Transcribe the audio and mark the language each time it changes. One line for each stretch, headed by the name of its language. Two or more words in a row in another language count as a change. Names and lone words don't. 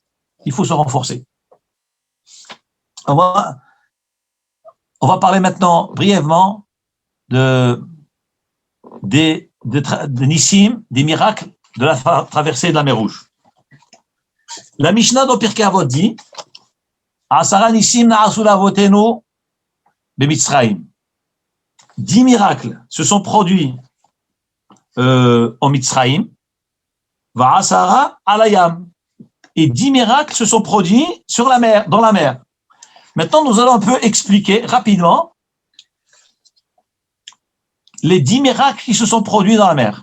French: Il faut se renforcer. On va parler maintenant brièvement de Nissim, des miracles de la traversée de la mer Rouge. La Mishnah dans Pirkei Avot dit
Hebrew: עשרה ניסים נעשו לאבותינו במצרים.
French: 10 miracles se sont produits en Mitzrayim,
Hebrew: ועשרה על הים.
French: Et 10 miracles se sont produits sur la mer, dans la mer. Maintenant, nous allons un peu expliquer rapidement les 10 miracles qui se sont produits dans la mer.